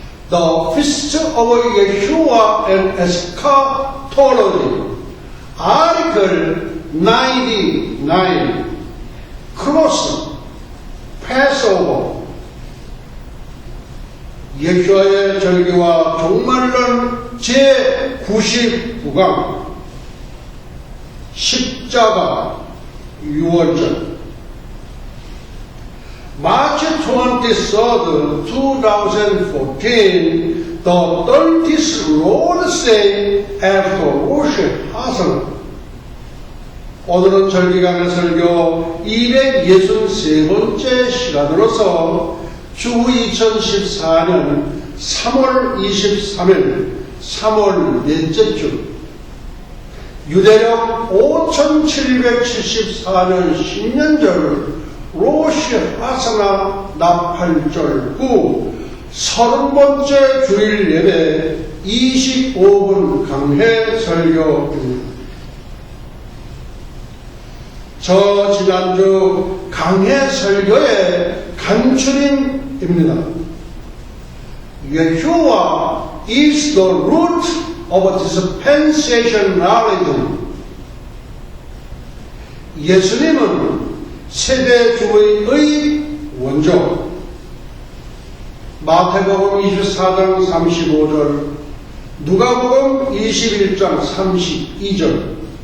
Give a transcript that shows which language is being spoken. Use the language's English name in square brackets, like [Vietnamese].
[English] The Feast of Yeshua and Eschatology, Article 99, Cross, Passover. [Korean] 예수와의 절기와 종말론 제99강, 십자가, 유월절. [English] March 23rd, 2014, the 30th Lord's Day after Rosh Hashanah. [Korean] 오늘은 절기강의 설교 263번째 시간으로서 주 2014년 3월 23일 3월 넷째 주 유대력 5774년 신년절 로시 하사나 나팔절 후 30번째 주일 예배 25분 강해 설교입니다. 저 지난주 강해 설교의 간추림입니다. [English] Yeshua is the root of dispensationalism. [Korean] 예수님은 세대주의의 원조. 마태복음 24장 35절, 누가복음 21장 32절.